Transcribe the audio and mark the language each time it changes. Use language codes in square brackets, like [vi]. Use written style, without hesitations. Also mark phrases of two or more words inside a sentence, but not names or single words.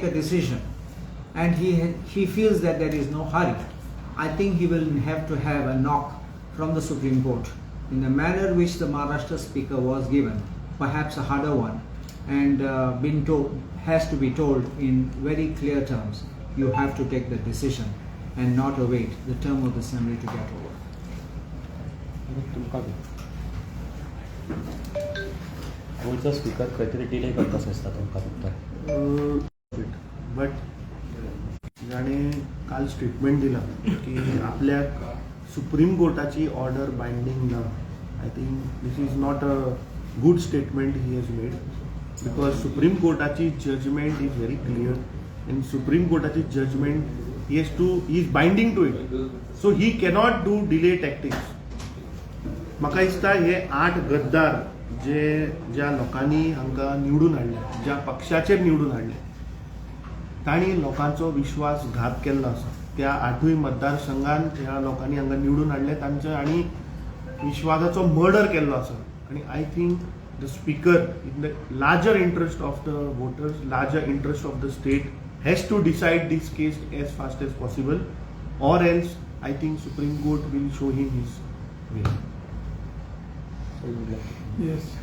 [en] a decision, and he feels that there is no hurry, I think he will have to have a knock from the Supreme Court in the manner which the Maharashtra Speaker was given, perhaps a harder one, and has to be told in very clear terms, you have to take the decision and not await the term of the Assembly to get over. [kok] गोयचो स्पीकर खंय डिले करता आसता तुमकां दिसता बट जाणें काल स्टेटमेंट दिला की आपल्याक सुप्रीम कोर्टाची [en] order binding [kok] ना. [en] I think this is not a good statement he has made, because Supreme Courtाची judgement is very clear, and Supreme Courtaची judgment he is binding to it, so he cannot do delay tactics. [kok] म्हाका दिसता हे 8 गद्दार जे ज्या लोकांनी हांकां निवडून हाडले, ज्या पक्षाचेर निवडून हाडले, तांणी लोकांचो विश्वासघात केल्लो आसा. त्या 8 मतदारसंघान ह्या लोकांनी हांगा निवडून हाडले, तांचे आनी विश्वासाचो मर्डर केल्लो आसा. [en] आनी I think the speaker, in the larger interest of the voters, larger interest of the state, has to decide this case as fast as possible, or else I think Supreme Court will show him his way. Yes.